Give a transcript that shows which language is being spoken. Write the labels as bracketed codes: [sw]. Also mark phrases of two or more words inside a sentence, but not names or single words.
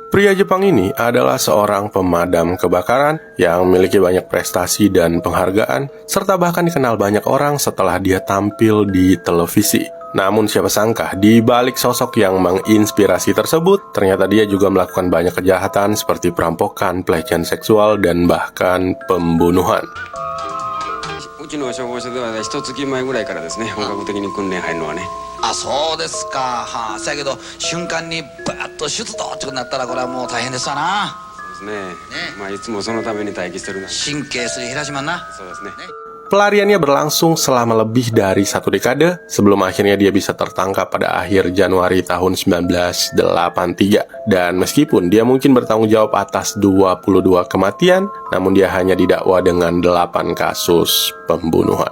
[id] Pria Jepang ini adalah seorang pemadam kebakaran yang memiliki banyak prestasi dan penghargaan, serta bahkan dikenal banyak orang setelah dia tampil di televisi. Namun siapa sangka, di balik sosok yang menginspirasi tersebut, ternyata dia juga melakukan banyak kejahatan seperti perampokan, pelecehan seksual, dan bahkan pembunuhan. [ja] うちの消防署では1月前ぐらいからですね、本格的に訓練入るのはね。あ、そうですか。はあ、そやけど瞬間にバーッと出動ってなったらこれはもう大変ですわな。そうですね。いつもそのために待機してるな。神経すり減らしまんな。そうですね。 [id] Pelariannya berlangsung selama lebih dari 1 dekade sebelum akhirnya dia bisa tertangkap pada akhir Januari tahun 1983. Dan meskipun dia mungkin bertanggung jawab atas 22 kematian, namun dia hanya didakwa dengan 8 kasus pembunuhan.